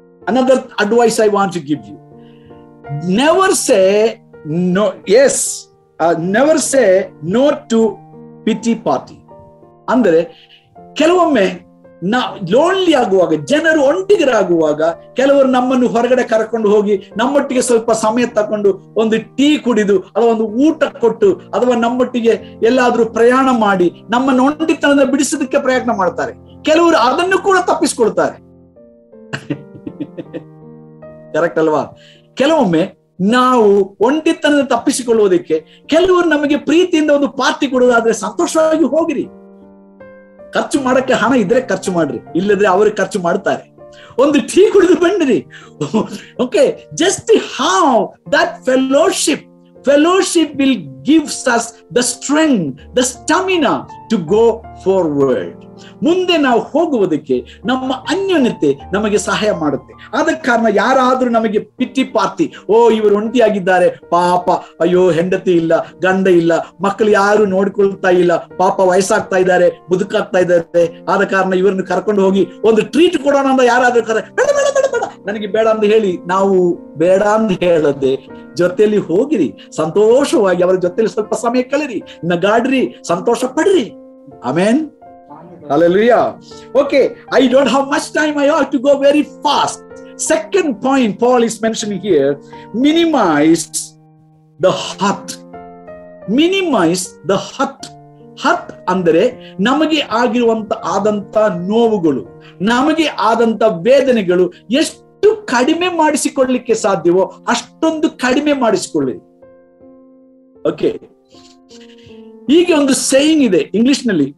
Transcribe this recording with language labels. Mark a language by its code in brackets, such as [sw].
[en] Another advice I want to give you. Never say no. Yes, never say no to pity party. [kn] ಅಂದರೆ ಕೆಲವೊಮ್ಮೆ lonely ಆಗುವಾಗ, ಜನರು ಒಂಟಿಗರಾಗುವಾಗ ಕೆಲವರು ನಮ್ಮನ್ನು ಹೊರಗಡೆ ಕರ್ಕೊಂಡು ಹೋಗಿ ನಮ್ಮೊಟ್ಟಿಗೆ ಸ್ವಲ್ಪ ಸಮಯ ತಕೊಂಡು ಒಂದು ಟೀ ಕುಡಿದು ಅಥವಾ ಒಂದು ಊಟ ಕೊಟ್ಟು ಅಥವಾ ನಮ್ಮೊಟ್ಟಿಗೆ ಎಲ್ಲಾದ್ರೂ ಪ್ರಯಾಣ ಮಾಡಿ ನಮ್ಮನ್ನು ಒಂಟಿತನದ ಬಿಡಿಸೋದಕ್ಕೆ ಪ್ರಯತ್ನ ಮಾಡ್ತಾರೆ. ಕೆಲವರು ಅದನ್ನು ಕೂಡ ತಪ್ಪಿಸ್ಕೊಳ್ತಾರೆ. ಕರೆಕ್ಟ್ ಅಲ್ವಾ? ಕೆಲವೊಮ್ಮೆ ನಾವು ಒಂಟಿತನದ ತಪ್ಪಿಸಿಕೊಳ್ಳುವುದಕ್ಕೆ ಕೆಲವರು ನಮಗೆ ಪ್ರೀತಿಯಿಂದ ಒಂದು ಪಾರ್ಟಿ ಕೊಡೋದಾದ್ರೆ ಸಂತೋಷವಾಗಿ ಹೋಗಿರಿ. ಖರ್ಚು ಮಾಡಕ್ಕೆ ಹಣ ಇದ್ರೆ ಖರ್ಚು ಮಾಡ್ರಿ, ಇಲ್ಲದ್ರೆ ಅವರು ಖರ್ಚು ಮಾಡ್ತಾರೆ. ಒಂದು ಟೀ ಕುಡಿದು ಬಂದ್ರಿ. [en] Okay, just how that fellowship will gives us the strength, the stamina to go forward. [kn] ಮುಂದೆ ನಾವು ಹೋಗುವುದಕ್ಕೆ ನಮ್ಮ ಅನ್ಯೋನ್ಯತೆ ನಮಗೆ ಸಹಾಯ ಮಾಡುತ್ತೆ. ಆದ ಕಾರಣ ಯಾರಾದ್ರೂ ನಮಗೆ ಪಿಟಿ ಪಾರ್ಟಿ, ಓ ಇವರು ಒಂಟಿಯಾಗಿದ್ದಾರೆ ಪಾಪ, ಅಯ್ಯೋ ಹೆಂಡತಿ ಇಲ್ಲ, ಗಂಡ ಇಲ್ಲ, ಮಕ್ಕಳು ಯಾರು ನೋಡ್ಕೊಳ್ತಾ ಇಲ್ಲ, ಪಾಪ ವಯಸ್ಸಾಗ್ತಾ ಇದ್ದಾರೆ, ಮುದುಕಾಗ್ತಾ ಇದ್ದಾರೆ, ಆದ ಕಾರಣ ಇವರನ್ನು ಕರ್ಕೊಂಡು ಹೋಗಿ ಒಂದು ಟ್ರೀಟ್ ಕೊಡೋಣ ಅಂತ ಯಾರಾದ್ರೂ ಬೇಡ ಬೇಡ ಬೇಡ ಬೇಡ ನನಗೆ ಬೇಡ ಅಂತ ಹೇಳಿ, ನಾವು ಬೇಡ ಅಂತ ಹೇಳದೆ ಜೊತೆಯಲ್ಲಿ ಹೋಗಿರಿ, ಸಂತೋಷವಾಗಿ ಅವರ ಜೊತೆಲಿ ಸ್ವಲ್ಪ ಸಮಯ ಕಳೆರಿ, ನಗಾಡ್ರಿ, ಸಂತೋಷ ಪಡ್ರಿ. [en] Amen. Hallelujah. Okay, I don't have much time. I have to go very fast. Second point Paul is mentioning here, minimize the hurt. Minimize the hurt. [kn] Hurt ಅಂದರೆ ನಮಗೆ ಆದಂತ ನೋವುಗಳು, ನಮಗೆ ಆದಂತ ವೇದನೆಗಳು ಎಷ್ಟು ಕಡಿಮೆ ಮಾಡಿಸಿಕೊಳ್ಳಲಿಕ್ಕೆ ಸಾಧ್ಯವೋ ಅಷ್ಟೊಂದು ಕಡಿಮೆ ಮಾಡಿಸಿಕೊಳ್ಳಿ. ಓಕೆ, ಹೀಗೆ ಒಂದು ಸೇಯಿಂಗ್ ಇದೆ ಇಂಗ್ಲಿಷ್ ನಲ್ಲಿ.